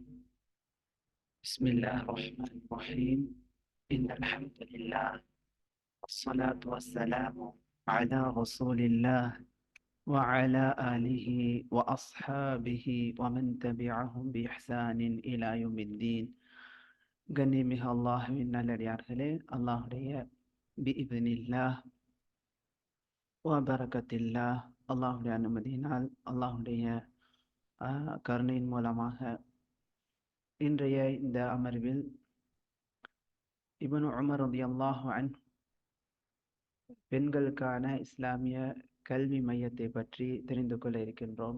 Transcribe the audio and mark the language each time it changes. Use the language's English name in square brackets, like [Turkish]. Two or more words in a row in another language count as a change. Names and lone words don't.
[Arabic] بسم الله الرحمن الرحيم. إن الحمد لله والصلاة والسلام على رسول الله وعلى آله وأصحابه ومن تبعهم بإحسان إلى يوم الدين. [Tamil] கண்ணியமிகு அல்லாஹ்வின் நல்லடியார்களே, அல்லாஹுடைய [Arabic] بإذن الله وبركة الله, [Tamil] அல்லாஹுடைய அனுமதியினால், அல்லாஹுடைய கருணையின் மூலமாக இன்றைய இந்த அமர்வில் இப்னு உமர் [Arabic] رضي الله عنه [Tamil] பெண்களுக்கான இஸ்லாமிய கல்வி மையத்தை பற்றி தெரிந்து கொள்ள இருக்கின்றோம்.